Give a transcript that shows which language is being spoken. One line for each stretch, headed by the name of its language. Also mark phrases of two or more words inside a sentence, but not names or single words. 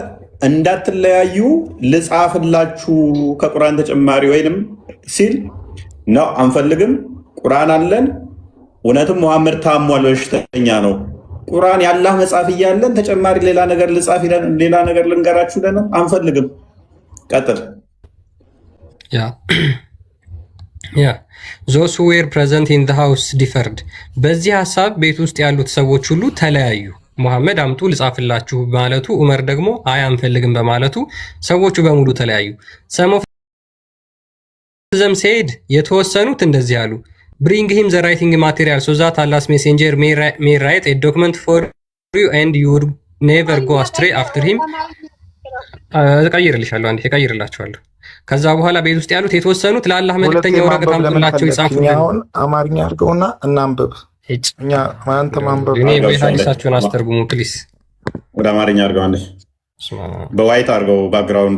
Amharic: እንዳትለያዩ ልጻፍላችሁ ከቁርአን ተጨማሪ ወይንም ሲል ነው አንፈልግም፣ ቁርአን አለን፣ እውነትም ሙሐመድ ታሟል በሽተኛ ነው፣ ቁርአን ያላህ መጽሐፍ እያለን ተጨማሪ ሌላ ነገር ልጻፍ ይለን ሌላ ነገር ልንገራችሁ ይለን አንፈልግም። ቀጥል። ያ
English: those who were present in the house differed
Amharic: በዚህ ሐሳብ ቤት ውስጥ ያሉት ሰዎች ሁሉ ተለያዩ። ሙሐመድ አምጡ ልጻፍላችሁ ማለቱ ዑመር ደግሞ አይ አንፈልግም በማለቱ ሰዎቹ በሙሉ ተለያዩ።
English: some of them said
Amharic: የተወሰኑት እንደዚህ አሉ
English: bring him the writing material so that Allah's messenger may write a document for you and you would never go astray after him
Amharic: እቀይርልሻለሁ አንዴ እቀይርላችኋለሁ። ከዛ በኋላ ቤት ውስጥ ያሉት የተወሰኑት ለአላህ መልእክተኛ ወረቀት አምጡላቸው ይጻፉልን። አማርኛ አድርገውና እናንብብ። እኛ ማንተ ማንበብ እኔ በሐዲሳችሁን አስተርጉሙ ፕሊስ። ወደ አማርኛ አድርገው አንዴ በዋይት አድርገው ባክግራውንዱ።